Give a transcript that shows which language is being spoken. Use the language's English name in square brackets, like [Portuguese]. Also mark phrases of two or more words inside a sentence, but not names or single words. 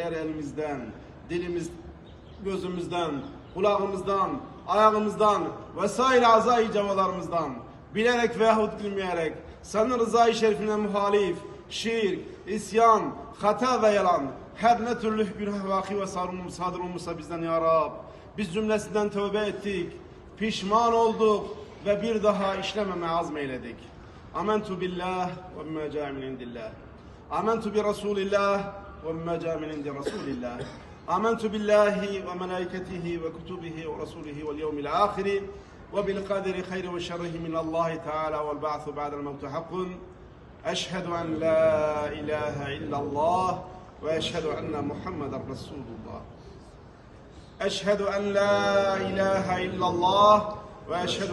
[Turkish] eğer elimizden, dilimiz, gözümüzden, kulağımızdan, ayağımızdan vesaire azai cevalarımızdan bilerek veyahut bilmeyerek senin rızayı şerifine muhalif, şirk, isyan, hata ve yalan her ne türlü günah vaki ve sadır olmuşsa bizden ya Rab, biz cümlesinden tövbe ettik, pişman olduk ve bir daha işlememe azmeyledik. [Arabic] آمنت بالله وبما جاء من عند الله. آمنت برسول الله وبما جاء من عند رسول الله. آمنت بالله وملائكته وكتبه ورسوله واليوم الآخر وبالقدر خير وشره من الله تعالى والبعث بعد الموت حق أشهد أن لا إله إلا الله وأشهد أن محمدا رسول الله أشهد أن لا إله إلا الله وأشهد